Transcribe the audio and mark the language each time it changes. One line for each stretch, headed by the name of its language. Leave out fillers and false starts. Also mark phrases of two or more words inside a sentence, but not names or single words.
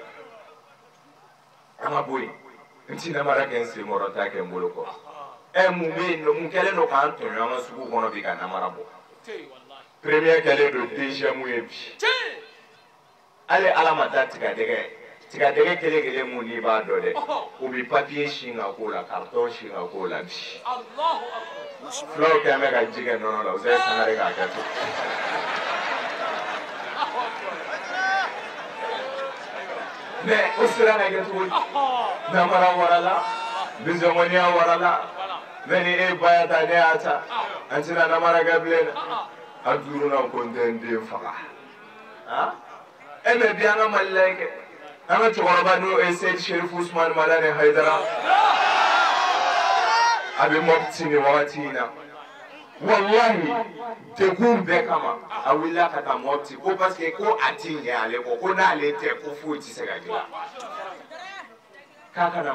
Bambara: an ka bɔ yen n ti namara kɛ n senkɔrɔ n t'a kɛ n bolo kɔ mun bɛ yen nɔ mun kɛlen don k'an tɔɲɔ an ka sugu kɔnɔ bi ka namara bɔ premier kɛlen don deuxième ye bi hali ala ma taa tigadɛgɛ kelen kelen mun n'i b'a dɔn dɛ o bɛ papiye sin ka k'o la carton sin ka k'o la bi fulaw kɛn bɛ ka ji kɛ nɔnɔ la o sɛ sangare k'a kɛ to mɛ o sera ka kɛ cogo di namara warala bizɔngɔniya warala mɛ ni e ba ya ta ne y'a ta an tɛna namara kɛ bilen dɛ a duurunan ko n tɛ n den faga mɛ bi an ka Mali la kɛ an ka cɛkɔrɔba n'o ye Seydi Sherifu Usmani Madani Hayidara a bɛ Mopti nin wagati in na wallahi degun bɛɛ kama a wulila ka taa Mopti ko
French: parce que
Bambara: ko a ti ɲɛ ale kɔ ko n'ale tɛ ko foyi tɛ se ka dilan k'a kana